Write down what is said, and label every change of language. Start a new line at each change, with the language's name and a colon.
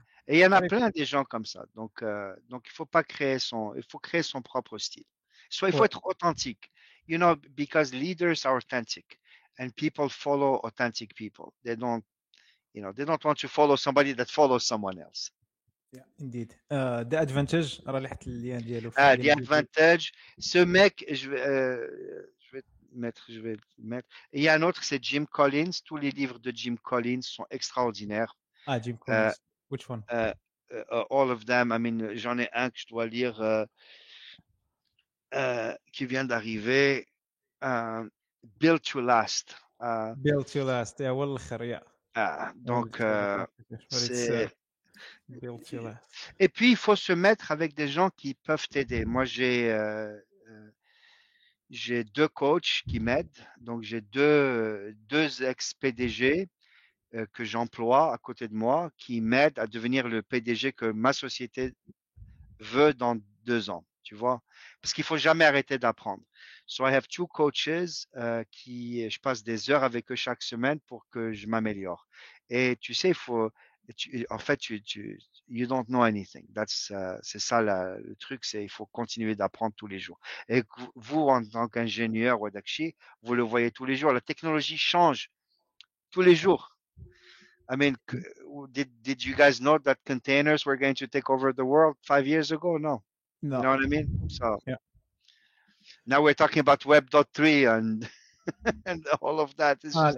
French: Et il y en a plein des gens comme ça. Donc il faut pas créer il faut créer son propre style. Soit il faut être authentique.
English: You know, because leaders are authentic and people follow authentic people. They don't want to follow somebody that follows someone else. Yeah, indeed.
Arabic: The Advantage, راه اللي حط اللين ديالو.
French: The Advantage. Ce mec, je vais mettre. Et il y a un autre, c'est Jim Collins. Tous les livres de Jim Collins sont extraordinaires.
English: Jim Collins. Which one? All of them. I mean,
French: j'en ai un que je dois lire qui vient d'arriver.
English: Built to Last. Built to Last. Yeah,
Arabic: والآخر,
English: yeah.
French: Donc, c'est...
English: Built to Last.
French: Et puis, il faut se mettre avec des gens qui peuvent t'aider. Moi, j'ai deux coachs qui m'aident. Donc, j'ai deux ex-PDG que j'emploie à côté de moi qui m'aident à devenir le PDG que ma société veut dans 2 ans. Tu vois? Parce qu'il faut jamais arrêter d'apprendre.
English: So I have two coaches
French: je passe des heures avec eux chaque semaine pour que je m'améliore. Et tu sais, En fait,
English: you don't know anything.
French: C'est ça le truc, c'est il faut continuer d'apprendre tous les jours. Et vous, en tant qu'ingénieur ou d'Akshi, vous le voyez tous les jours. La technologie change tous les jours.
English: I mean, did you guys know that containers were going to take over the world 5 years ago? No. No. You know what I mean? So Yeah. now we're talking about Web.3 and and all of that. It's just